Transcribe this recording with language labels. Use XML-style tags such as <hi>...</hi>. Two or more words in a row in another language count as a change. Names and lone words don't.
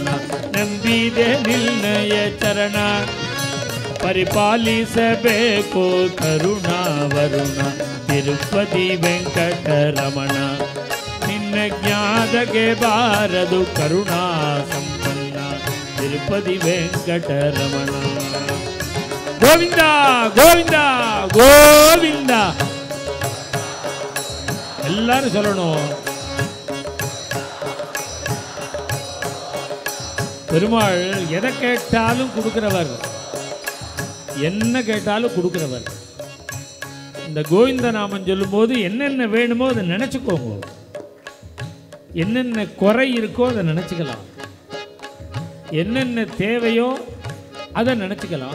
<kn>ನಂಬಿದೆ ನಿನ್ನಯ ಚರಣ, ಪರಿಪಾಲಿಸಬೇಕು ಕರುಣಾ ವರುಣ. ತಿರುಪತಿ ವೆಂಕಟರಮಣ ನಿನ್ನ ಜ್ಞಾನಕ್ಕೆ ಬಾರದು ಕರುಣಾ ಸಂಪನ್ನ. ತಿರುಪತಿ ವೆಂಕಟರಮಣ ಗೋವಿಂದ ಗೋವಿಂದ ಗೋವಿಂದ.</kn> <ta>எல்லாரும் சொல்லணும். பெருமாள் எதை கேட்டாலும் கொடுக்கிறவர், என்ன கேட்டாலும் கொடுக்கிறவர். இந்த கோவிந்த நாமம் சொல்லும்போது என்னென்ன வேணுமோ அதை நினச்சிக்கோங்க, என்னென்ன குறை இருக்கோ அதை நினச்சிக்கலாம், என்னென்ன தேவையோ அதை நினச்சிக்கலாம்.</ta>